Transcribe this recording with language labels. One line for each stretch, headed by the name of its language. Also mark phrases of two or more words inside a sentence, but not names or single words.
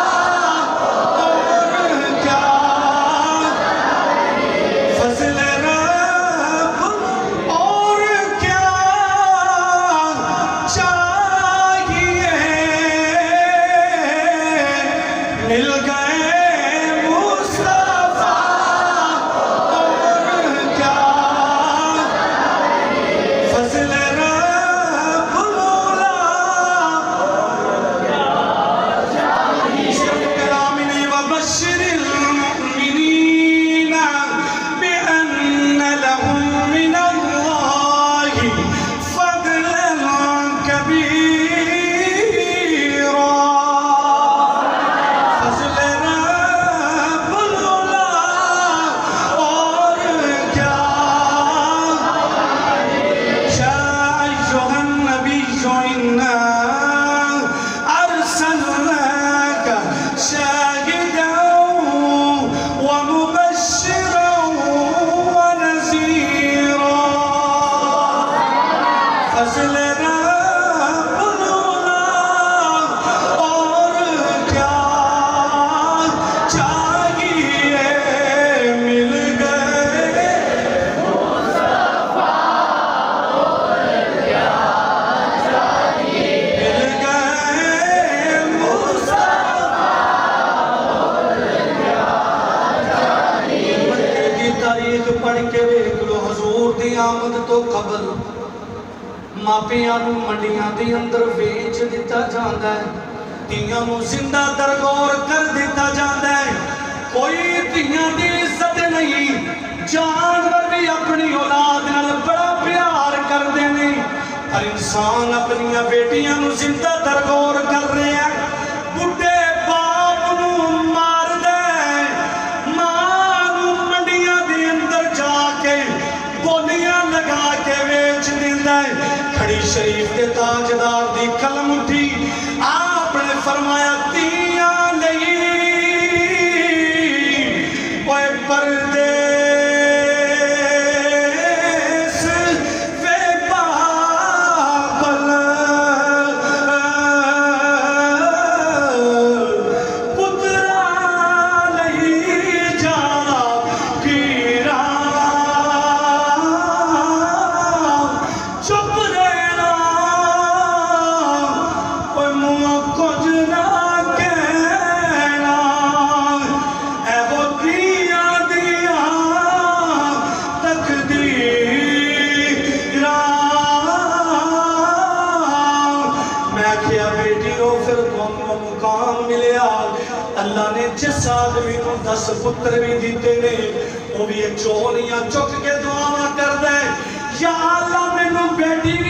Urdu: اور کیا فضل رب، اور کیا چاہیے، مل گئے مصطفیٰ، اور کیا فضل رب العلا۔
Arabic: كلامني وبشر المؤمنين بأن لهم من الله فضلا
Urdu: كبيرا، فضل رب العلا اور کیا،
Arabic: يا أيها النبي إنا أرسلناك شاهدا ومبشرا ونذيرا،
Urdu: فضل رب العلا اور کیا چاہیے، مل گئے مل گئے
Punjabi: مکے دی تاریخ پڑھ کے ویکھ لو، حضور دی آمد تو قبل ماپیاں نو منڈیاں دی اندر ویچ دتا جاندا ہے، تیاں نو زندہ درگور کر دتا جاندا ہے، کوئی تیاں دی عزت نہیں، جانور بھی اپنی اولاد نال بڑا پیار کردے نے، ہر انسان اپنی بیٹیاں نو زندہ درگور کر رہے ہیں، بڈھے باپ نو مار دے، ماں نو منڈیاں دے اندر جا کے بولیاں لگا کے ویچ دیندا ہے۔ کھڑی شریف کے تاجدار دی قلم اٹھی، آپ نے فرمایا تیاں لئی اوے پردیس وے بابل، پترا لئی جا پیرا، چپ رہنا اوے منہ کچھ نہ کہنا، اے وہ دیاں دیاں تقدیراں، میں کیا بیٹیو پھر تمہیں مقام ملیا، اللہ نے جس آدمی کو 10 پتر بھی دیتے نے وہ بھی ایک چولیاں چک کے دعا کر دے، یا اللہ میں نو بیٹا